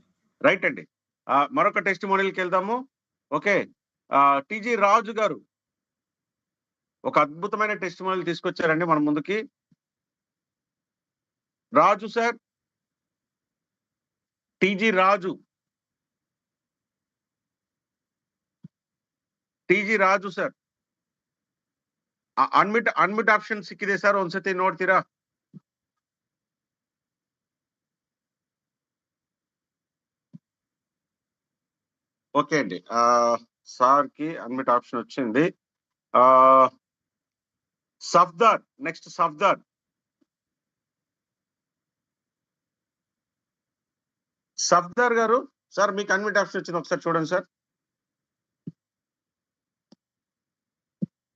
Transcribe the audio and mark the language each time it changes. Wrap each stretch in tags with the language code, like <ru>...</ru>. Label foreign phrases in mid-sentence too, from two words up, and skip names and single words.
<te>రైట్ అండి, మరొక టెస్టిమోనీకి వెళ్దాము. ఓకే, టీజీ రాజు గారు ఒక అద్భుతమైన టెస్టిమోనీలు తీసుకొచ్చారండి మన ముందుకి.</te> <kn>రాజు సార్, టీజీ రాజు ಸರ್,</kn> <en>unmute option</en> <kn>ಸಿಕ್ಕಿದೆ ಸರ್, ಒಂದ್ಸತಿ ನೋಡ್ತೀರಾ?</kn> <te>ఓకే అండి, సార్ కి</te> <en>unmute option</en> <te>వచ్చింది. సఫ్దార్, నెక్స్ట్ సఫ్దార్ గారు, సార్ మీకు</te> <en>unmute option</en> <te>వచ్చింది, ఒకసారి చూడండి సార్.</te>